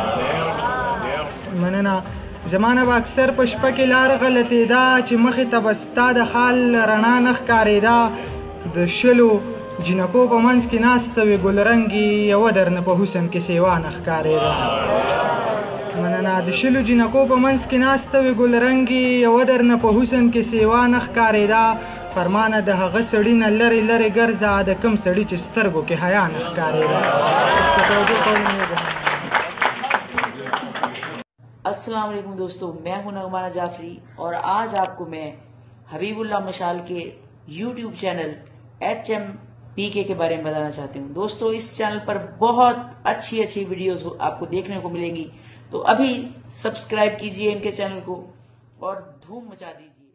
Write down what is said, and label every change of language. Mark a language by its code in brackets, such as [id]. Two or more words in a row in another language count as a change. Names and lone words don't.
[ps] مننه زما نه به اکثر په شپه کې لار غلطېده چې مخې ته به ستا د خال رڼا نه ښکارېده د شلو جنکو په منځ کې ناسته وې ګلرنګې یوه درنه په حسن کې سیوا نه ښکارېده مننه د شلو جنکو په منځ کې ناسته وې ګلرنګې یوه درنه په حسن کې سیوا نه ښکارېده فرمانه د هغه سړي نه لرې لرې ګرځه د کوم سړي چې سترګو کې حیا نه ښکارېده [ur] السلام علیکم دوستو، میں ہوں نغمانہ جعفری اور آج آپ کو میں حبیب اللہ مشال کے YouTube چینل HMPK کے بارے میں بتانا چاہتی ہوں. دوستو، اس چینل پر بہت اچھی ویڈیوز آپ کو دیکھنے کو ملیں گی، تو ابھی سبسکرائب کیجیے ان کے چینل کو اور دھوم مچا دیجیے.